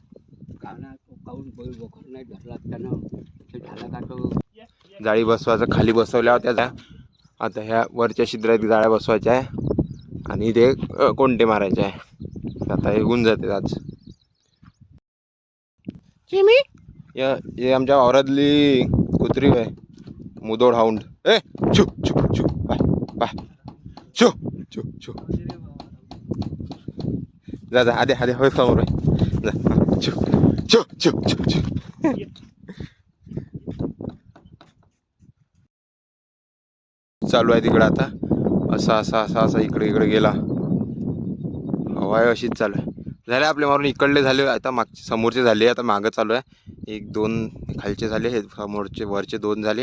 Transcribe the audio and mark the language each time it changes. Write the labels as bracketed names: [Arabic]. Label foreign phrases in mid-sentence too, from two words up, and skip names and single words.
[Marathi] जाळी बसवायचं खाली बसवल्या होत्या त्या. आता ह्या वरच्या छिद्रात जाळ्या बसवायच्या आहे आणि ते कोंटे मारायचे आहे. आता हे होऊन जाते आज. चिमी ये आमच्या वावरातली कुत्री आहे, मुदोड हाऊंड. ए छू छू छू [English] bye bye छू छू छू. [Marathi] जा जा आधे आधे होय समोर आहे. जा छू छू छू छू छू. चालू आहे तिकडे आता. असा असा असा असा इकडे इकडे गेला. हवाय अशीच चालू आहे. झाले आपले मारून इकडले झाले, आता मागचे समोरचे झाले, आता मागं चालू आहे. 1 2 खालचे झाले, हे समोरचे वरचे 2 झाले.